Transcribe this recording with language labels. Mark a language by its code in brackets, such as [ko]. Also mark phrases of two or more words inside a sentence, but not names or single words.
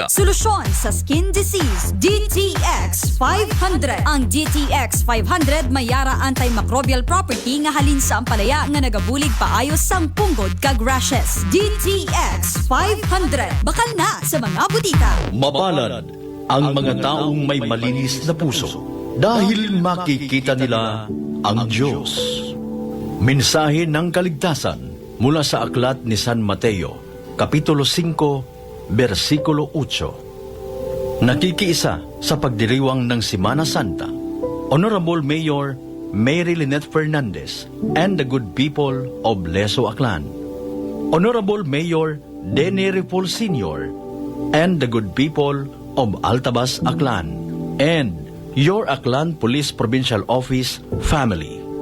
[hil] Solusyon sa [en] skin disease, [hil] DTX 500. Ang DTX 500 may yara [en] antimicrobial property [hil] nga halin sa ampalaya nga nagabulig paayos sang punggod kag rashes. DTX 500. Bakal na sa mga butika. [tl] Mapalad ang mga taong may malinis na puso dahil makikita nila ang Diyos. Mensahe ng kaligtasan mula sa aklat ni San Mateo, Kapitulo 5, versikulo 8. Nakikiisa sa pagdiriwang ng Semana Santa, [en] Honorable Mayor Mary Lynette Fernandez and the good people of Leso Aklan, Honorable Mayor Denny Ripol Sr. and the good people of Altabas Aklan, and your Aklan Police Provincial Office family.